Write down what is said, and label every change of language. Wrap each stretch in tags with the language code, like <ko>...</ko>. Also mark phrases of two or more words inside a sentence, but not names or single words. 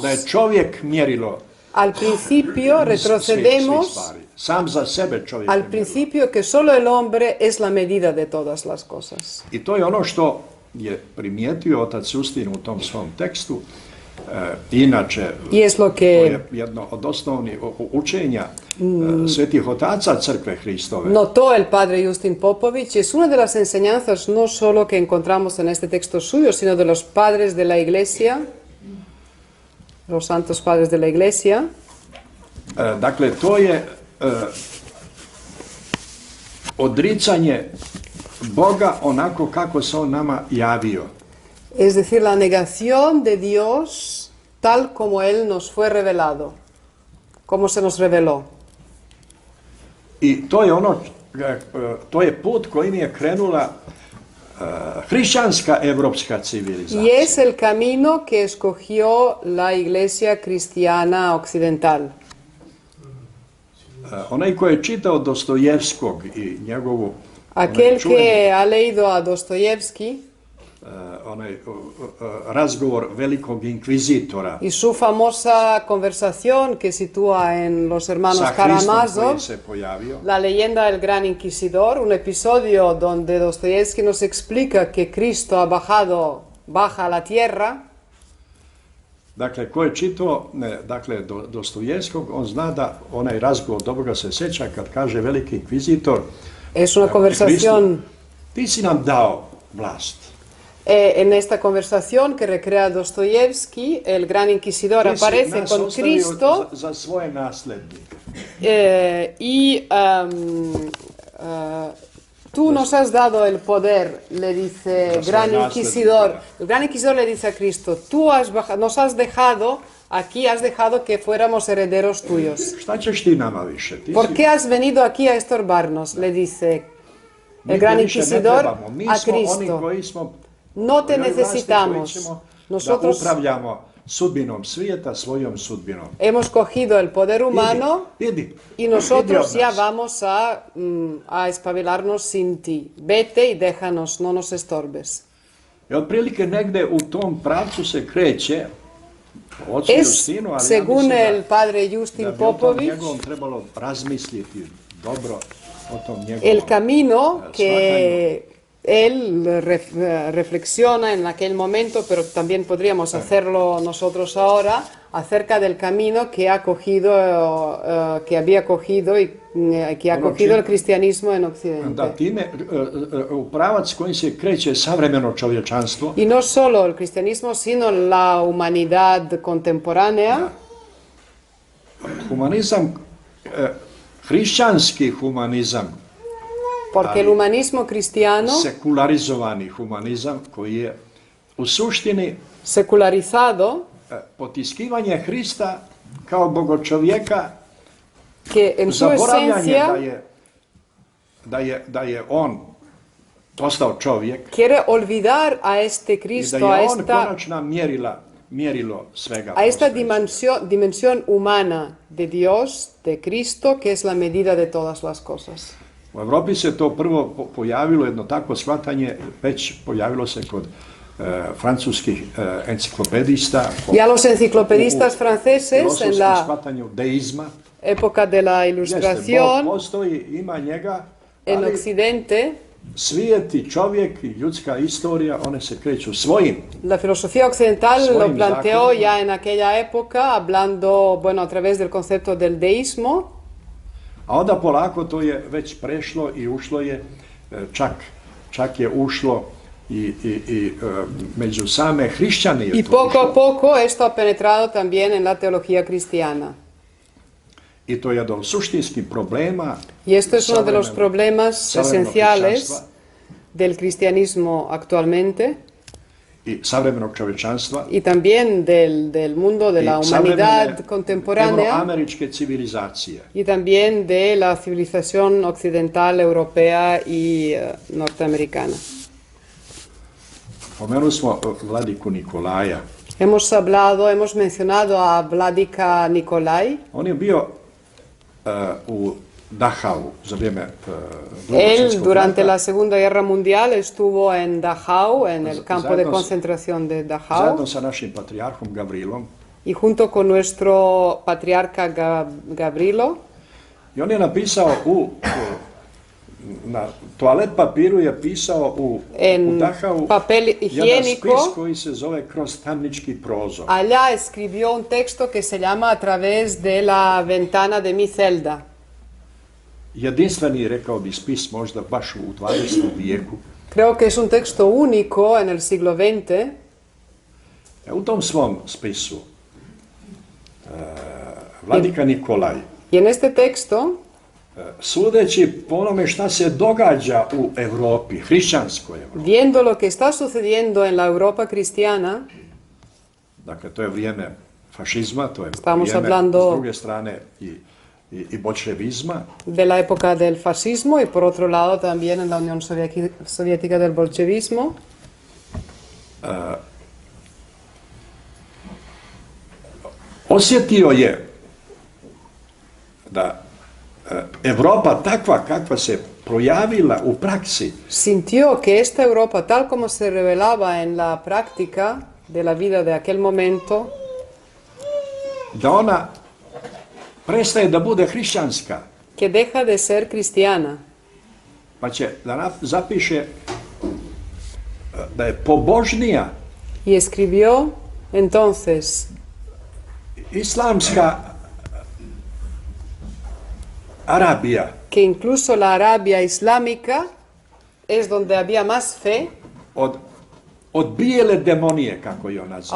<sr>da je čovjek mjerilo</sr> <es>al principio,</es> <sr>svih</sr> <es>retrocedemos</es> <sr>stvari. Sam za sebe čovjek</sr> <es>al</es> <sr>je mjerilo.</sr> <es>principio que solo el hombre es la medida de todas las cosas.</es> <sr>I to je ono što je primijetio otac Justin u tom svom tekstu, Inače,</sr> <es>Y es lo</es> <sr>to</sr> <es>que</es> <sr>je jedno od osnovnih učenja svetih otaca crkve Hristove.</sr> <es>notó el padre Justin Popovich. Es una de las enseñanzas no solo que encontramos en este texto suyo, sino de los padres de la Iglesia, los santos padres de la Iglesia.</es> <sr>Dakle, to je odricanje Boga onako kako se on nama javio.</sr> <es>Es decir, la negación de Dios tal como Él nos fue revelado, como se nos reveló.</es> <sr>I to je ono, to je put kojim je krenula hrišćanska evropska civilizacija.</sr> <es>Y es el camino que escogió la Iglesia cristiana occidental.</es> <sr>Onaj ko je čitao Dostojevskog i njegovu</sr> <es>Aquel que ha leído a Dostoyevsky</es> <sr>onaj razgovor velikog inkvizitora</sr> <es>y su famosa conversación que sitúa en Los Hermanos</es> <sr>sa Hristom</sr> <es>Karamazov,</es> <sr>koji se pojavio,</sr> <es>la leyenda del Gran Inquisidor, un episodio donde Dostoyevsky nos explica que Cristo ha baja a la tierra.</es> <sr>dakle, ko je čitao dakle, Dostojevskog, on zna da onaj razgovor, dobro ga se sjeća, kad kaže veliki inkvizitor,</sr> <es>Es una conversación,</es> <sr>ti si nam dao vlast.</sr> <es>en esta conversación que recrea Dostoyevsky, el Gran Inquisidor</es> <sr>Ti si</sr> <es>aparece</es> <sr>nas</sr> <es>con</es> <sr>ostavio</sr> <es>Cristo</es> <sr>za svoje naslednike.</sr> <es>Tú nos has dado el poder, le dice Los Gran hermanos de Inquisidor. Cristo. El Gran Inquisidor le dice a Cristo, nos has dejado, aquí has dejado que fuéramos herederos tuyos.</es> <sr>Šta ćeš ti nama više? Ti</sr> <es>¿Por</es> <sr>si-</sr> <es>qué has venido aquí a estorbarnos? Le dice</es> <sr>mi</sr> <es>el Gran</es> <sr>te više ne</sr> <es>Inquisidor</es> <sr>trebamo. Mi</sr> <es>a</es> <sr>smo oni</sr> <es>Cristo.</es> <sr>koji smo</sr> <es>No te</es> <sr>koji vlasti,</sr> <es>necesitamos.</es> <sr>koji ćemo</sr> <es>Nosotros</es> <sr>da upravljamo sudbinom svijeta svojom sudbinom.</sr> <es>hemos cogido el poder humano</es> <sr>Idi</sr> <es>y</es> <sr>od</sr> <es>nosotros ya</es> <sr>nas.</sr> <es>vamos a espabilarnos sin ti. Vete y déjanos, no nos estorbes.</es> <sr>I otprilike negde u tom pravcu se kreće ocu</sr> <es>Es,</es> <sr>Justinu, ali</sr> <es>según</es> <sr>ja</sr> <es>el</es> <sr>mislim</sr> <es>padre</es> <sr>da</sr> <es>Justin</es> <sr>bi o tom</sr> <es>Popovich,</es> <sr>njegovom trebalo razmisliti dobro o tom njegovom</sr> <es>el camino</es> <sr>shvatanju.</sr> <es>que él reflexiona en aquel momento, pero también podríamos hacerlo nosotros ahora, acerca del camino que ha cogido, que había cogido y que ha cogido el cristianismo en Occidente.</es> <sr>Da time u pravac kojim se kreće savremeno čovječanstvo,</sr> <es>Y no solo el cristianismo, sino la humanidad contemporánea,</es> <sr>humanizam, hrišćanski humanizam,</sr> <es>porque el humanismo cristiano,</es> <sr>sekularizovani humanizam koji je u suštini</sr> <es>secularizado,</es> <sr>potiskivanje Hrista kao bogočovjeka,</sr> <es>que en su</es> <sr>zaboravljanje</sr> <es>esencia</es> <sr>da je on postao čovjek</sr> <es>quiere olvidar a este</es> <sr>i da</sr> <es>Cristo,</es> <sr>je on konačna mjerilo svega.</sr> <es>a esta</es> <sr>postojećeg.</sr> <es>dimensión humana de Dios, de Cristo, que es la medida de todas las cosas.</es> <sr>U Europi se to prvo pojavilo, jedno takvo shvatanje, već pojavilo se kod francuskih enciklopedista.</sr> <es>Y a los enciclopedistas</es> <sr>u</sr> <es>franceses en</es> <sr>filozofskom</sr> <es>la</es> <sr>shvatanju deizma.</sr> <es>época de la</es> <sr>Jeste, Bog</sr> <es>Ilustración</es> <sr>postoji, ima njega,</sr> <es>en</es> <sr>ali</sr> <es>Occidente,</es> <sr>svijet i čovjek i ljudska istorija, one se kreću svojim.</sr> <es>la filosofía occidental lo</es> <sr>Svojim</sr> <es>planteó</es> <sr>zakonima.</sr> <es>ya en aquella época, hablando, bueno, a través del concepto del deísmo,</es> <sr>A onda polako to je već prešlo i ušlo je, čak je ušlo i među same hrišćane je</sr> <es>y</es> <sr>to</sr> <es>poco a</es> <sr>ušlo.</sr> <es>poco esto ha penetrado también en la teología cristiana.</es> <sr>I to je do suštinskih problema</sr> <es>Y esto es uno de los</es> <sr>savremenog-</sr> <es>problemas</es> <sr>savremenog</sr> <es>esenciales</es> <sr>hrišćanstva</sr> <es>del cristianismo actualmente</es> <sr>i savremenog čovječanstva</sr> <es>y también del mundo de la</es> <sr>i</sr> <es>humanidad</es> <sr>savremene</sr> <es>contemporánea</es> <sr>euroameričke civilizacije.</sr> <es>y también de la civilización occidental, europea y norteamericana.</es> <sr>Pomenuli smo vladiku Nikolaja.</sr> <es>Hemos mencionado a Vladika Nikolaj.</es> <sr>On je bio u Dachau za vrijeme Drugog</sr> <es>Él</es> <sr>svjetskog</sr> <es>durante</es> <sr>rata.</sr> <es>la Segunda Guerra Mundial estuvo en Dachau, en el campo de</es> <sr>Zajedno s-</sr> <es>concentración de Dachau,</es> <sr>Zajedno sa našim patrijarhom Gavrilom.</sr> <es>y junto con nuestro patriarca Gavrilo,</es> <sr>I on je napisao na toalet papiru je pisao u</sr> <es>En</es> <sr>Dachau</sr> <es>papel</es> <sr>jedan</sr> <es>higiénico.</es> <sr>spis koji se zove Kroz tamnički prozor.</sr> <es>Allá escribió un texto que se llama A través de la ventana de mi celda.</es> <sr>Jedinstveni, rekao bi, spis možda baš u 20. vijeku.</sr> <es>Creo que es un texto único en el siglo XX.</es> <sr>U tom svom spisu Vladika Nikolaj,</sr> <es>Y en este texto,</es> <sr>sudeći po onome šta se događa u Europi, hrišćanskoj Europi,</sr> <es>viendo lo que está sucediendo en la Europa cristiana,</es> <sr>dakle to je vrijeme fašizma, to je</sr> <es>Estamos</es> <sr>vrijeme</sr> <es>hablando-</es> <sr>s druge strane i bolševizma,</sr> <es>de la época del fascismo y por otro lado también en la Unión Soviética del bolchevismo,</es> <sr>osjetio je da Europa takva kakva se projavila u praksi,</sr> <es>sintió que esta Europa, tal como se revelaba en la práctica de la vida de aquel momento,</es> <sr>da ona prestaje da bude hrišćanska,</sr> <es>que deja de ser cristiana</es> <sr>pa će da zapiše da je pobožnija</sr> <es>y escribió entonces</es> <sr>islamska Arabija</sr> <es>que incluso la Arabia islámica es donde había más fe</es> <sr>od bijele demonije, kako je on naziva.</sr>